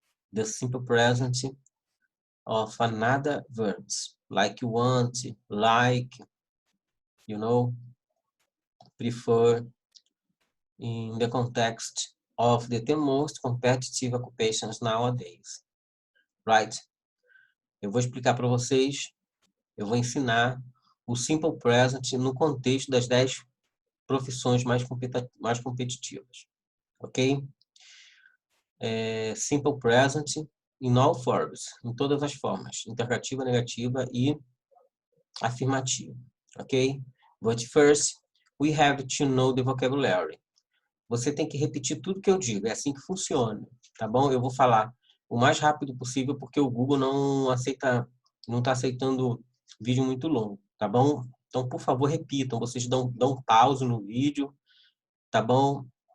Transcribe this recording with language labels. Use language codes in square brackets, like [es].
[en] The simple present of another verbs, like want, like, prefer, in the context of the most competitive occupations nowadays, right? [pt] Eu vou explicar para vocês. Eu vou ensinar o simple present no contexto das 10 profissões mais competitivas, ok? [en] Simple present in all forms, [pt] em todas as formas, interrogativa, negativa e afirmativa, ok? [en] But first, we have to know the vocabulary. [pt] Você tem que repetir tudo que eu digo, é assim que funciona, tá bom? Eu vou falar o mais rápido possível porque o Google não está aceitando vídeo muito longo, tá bom? Então, por favor, repitam. Vocês dão pause no vídeo, tá bom?